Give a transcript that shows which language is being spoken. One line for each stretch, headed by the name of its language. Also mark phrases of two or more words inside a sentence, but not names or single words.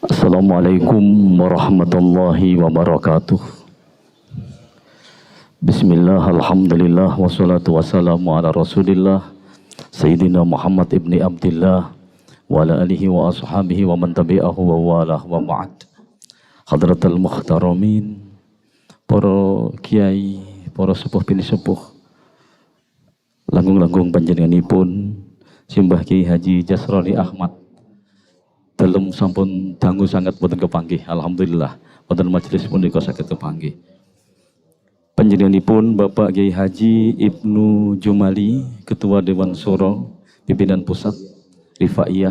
Arabic: السلام عليكم ورحمة الله وبركاته. بسم الله الحمد لله والصلاة والسلام على رسول الله سيدنا محمد بن عبد الله وعلى آله وأصحابه ومن تبعه ووالاه وبعد. حضرة المحترمين,
Javanese: para kiai, para sepuh bini sepuh, langgung-langgung panjenenganipun Simbah Kiai Haji Jasroni Ahmad dalam sampun dangu sangat boten kepanggih. Alhamdulillah wonten majelis punika saged kepanggih. Panjenenganipun Bapak Kiai Haji Ibnu Jumali, Ketua Dewan Syuro Pimpinan Pusat Rifaiyah.